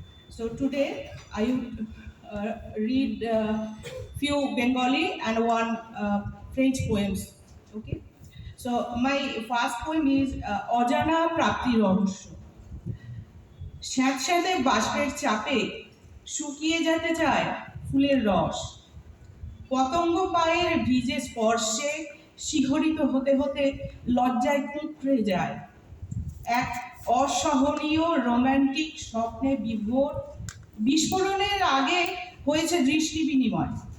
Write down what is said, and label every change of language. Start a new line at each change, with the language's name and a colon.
English: So today I would read few Bengali and one French poems. Okay. So my first poem is
Bangla: অজানা প্রাপ্তি রহস্য। স্যাঁতস্যাঁতে বাষ্পের চাপে শুকিয়ে যেতে চায় ফুলের রস। পতঙ্গ পায়ের ভিজে স্পর্শে শিহরিত হতে হতে লজ্জায় কুঁকড়ে যায়। এক অসহনীয় রোমান্টিক স্বপ্নে বিভোর, বিস্ফোরণের আগে হয়েছে দৃষ্টি বিনিময়।